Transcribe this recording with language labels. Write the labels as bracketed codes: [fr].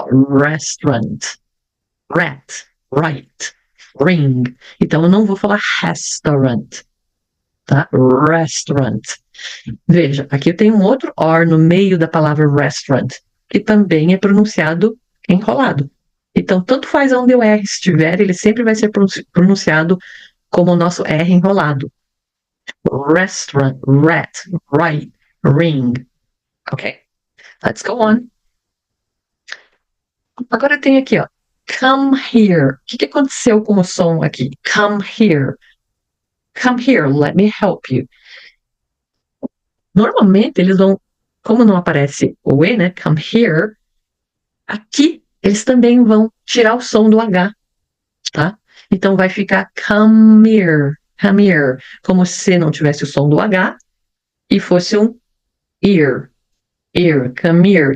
[en] Restaurant, rat, right, ring. [pt] Então, eu não vou falar restaurant, tá? Restaurant. Veja, aqui eu tenho um outro R no meio da palavra restaurant, que também é pronunciado enrolado. Então, tanto faz onde o R estiver, ele sempre vai ser pronunciado como o nosso R enrolado. [en] Restaurant, rat, right, ring. Ok, let's go on. [pt] Agora tem aqui, ó, [en] come here. [pt] O que aconteceu com o som aqui? [en] Come here. Come here, let me help you. [pt] Normalmente, eles vão, como não aparece o E, né? Come here. Aqui, eles também vão tirar o som do H, tá? Então, vai ficar [en] come here, [pt] como se não tivesse o som do H e fosse um ear, come here.